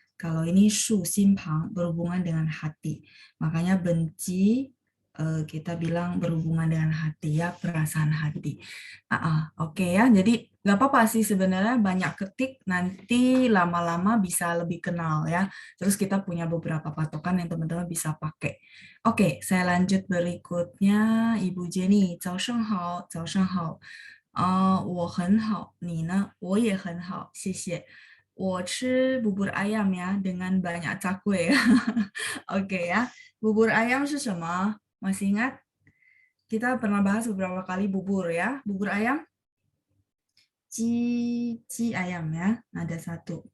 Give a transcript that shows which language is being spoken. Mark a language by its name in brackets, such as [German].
[Indonesian] Kalau ini 竖心旁 berhubungan dengan hati. Makanya benci kita bilang berhubungan dengan hati ya, perasaan hati. Oke ya, jadi nggak apa-apa sih sebenarnya banyak ketik, nanti lama-lama bisa lebih kenal ya. Terus kita punya beberapa patokan yang teman-teman bisa pakai. Oke, saya lanjut berikutnya. [Chinese] Ibu Jenny, 早上好，早上好。我很好，你呢？我也很好，谢谢。我吃 [Indonesian] bubur ayam ya dengan banyak cakwe. Oke ya, bubur ayam [Chinese] 是什么？ [Indonesian] masih ingat? Kita pernah bahas beberapa kali bubur ya. Bubur ayam, ci ayam ya. Ada satu.